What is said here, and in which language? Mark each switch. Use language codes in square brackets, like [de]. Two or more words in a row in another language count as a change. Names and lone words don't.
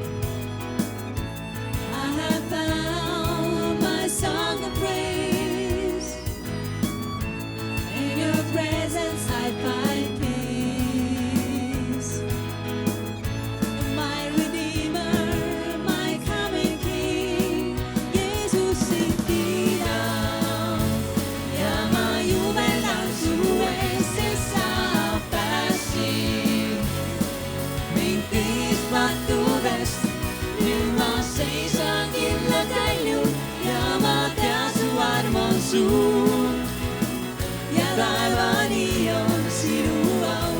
[en] I have found my song of praise. In your presence I find peace. My Redeemer, my coming King, [et] Jesus sind kiidab ja ma jubelan su ees, sest sa päästsid mind kõigist pattudest. nüüd ma seisan kindlalt kaljul ja ma tean, su arm on suur ja taevani on sinu au.